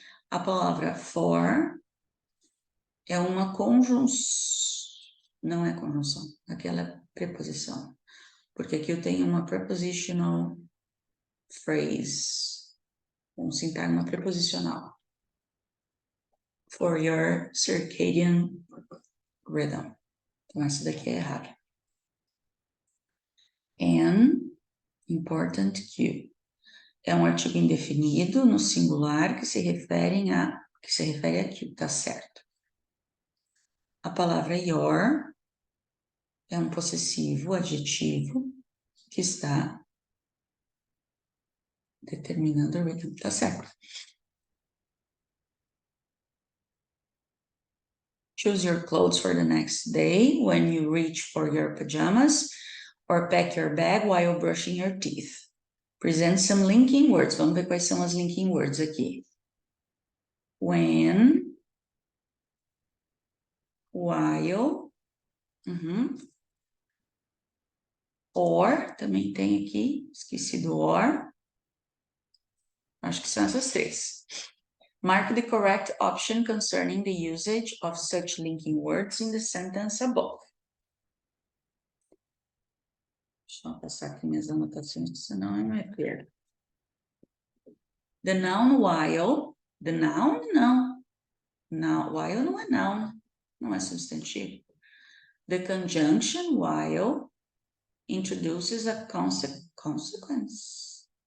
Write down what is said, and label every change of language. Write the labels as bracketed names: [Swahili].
[Portuguese] A palavra for é uma conjunção, não é conjunção, aquela preposição, porque aqui eu tenho uma prepositional phrase, um sintagma preposicional. [English] For your circadian rhythm. [Portuguese] Então, essa daqui é errada. [English] An important cue. [Portuguese] É um artigo indefinido no singular que se refere a cue, tá certo? A palavra your é um possessivo, adjetivo, que está determinando o rhythm, tá certo? [English] Choose your clothes for the next day when you reach for your pajamas or pack your bag while brushing your teeth. Present some linking words. [Portuguese] Vamos ver quais são as linking words aqui. When, while, or, também tem aqui, esqueci do or. Acho que são essas três. [English] Mark the correct option concerning the usage of such linking words in the sentence above. [Portuguese] Deixa eu passar aqui minhas anotações, senão eu me perco. [English] The noun while, the noun, [Portuguese] não. [English] Now, while [Portuguese] não é [English] noun, [Portuguese] não é substantivo. [English] The conjunction while introduces a consequence.